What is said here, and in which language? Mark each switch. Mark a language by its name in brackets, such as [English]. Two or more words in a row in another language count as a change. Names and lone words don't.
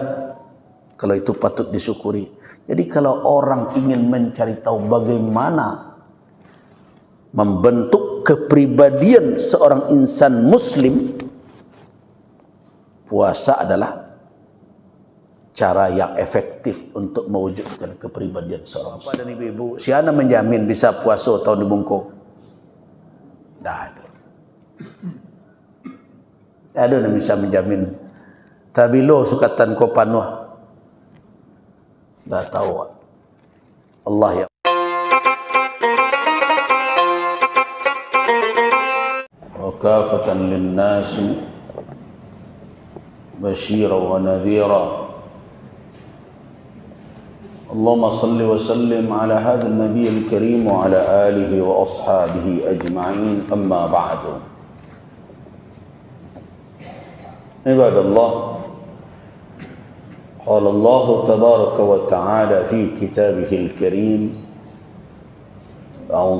[Indonesian] Kalau itu patut disyukuri. Jadi kalau orang ingin mencari tahu bagaimana membentuk kepribadian seorang insan muslim, puasa adalah cara yang efektif untuk mewujudkan kepribadian seorang muslim. Bapak dan ibu-ibu, siapa menjamin bisa puasa tahun dibungkuk? Tak ada. Tak ada yang bisa menjamin. [Minangkabau] Tapi lo sukatan kau panuh. [Indonesian] Tak tahu. Allah ya. [Arabic] وكافة للناس بشيرا ونذيرا. اللهم صل وسلم على هذا النبي الكريم وعلى آله وأصحابه أجمعين أما بعد. عباد الله، قال الله تبارك وتعالى في كتابه الكريم: أعوذ